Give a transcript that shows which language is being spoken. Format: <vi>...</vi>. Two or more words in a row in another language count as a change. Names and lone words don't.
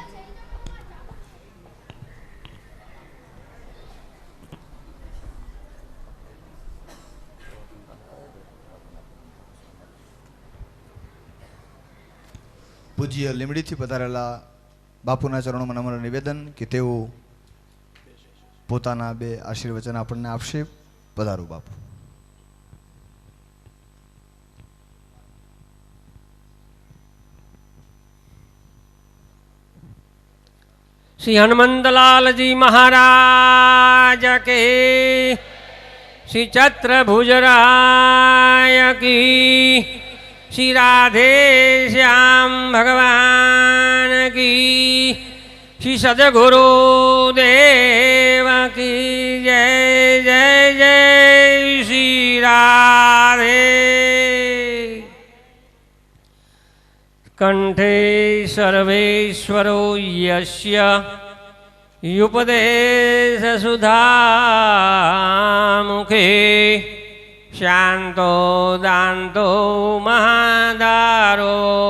<gu>પૂજ્ય લીમડીથી પધારેલા બાપુના ચરણોમાં નમ્ર નિવેદન કે તેઓ પોતાના બે આશીર્વચન આપણને આપશે. પધારો બાપુ.</gu> <hi>श्री हनुमंतलाल जी महाराज के, श्री चत्रभुजराय की, श्री राधे श्याम भगवान की, श्री सदगुरु देव की जय जय जय श्री राधे।</hi> <sa>कंठे सर्वेश्वरो यस्य युपदेश सुधा मुखे, शांतो दांतो महादारो</sa>